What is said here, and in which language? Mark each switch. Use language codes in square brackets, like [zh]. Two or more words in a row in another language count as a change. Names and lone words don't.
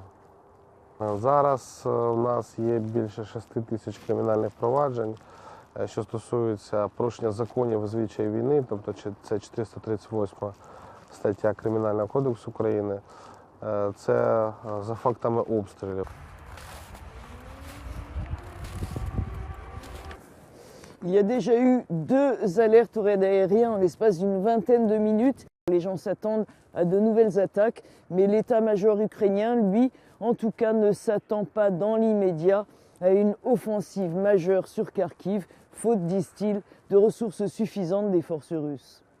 [uk] Зараз у нас є більше 6 тисяч кримінальних проваджень, що стосується порушення законів і звичаїв війни, тобто це 438 стаття Кримінального кодексу України, це за фактами обстрілів. [fr] Il y a déjà eu 2 alertes au raid aérien en l'espace d'une vingtaine de minutes. Les gens s'attendent à de nouvelles attaques, mais l'état-major ukrainien, lui, en tout cas, ne s'attend pas dans l'immédiat à une offensive majeure sur Kharkiv, faute, disent-ils, de ressources suffisantes des forces russes.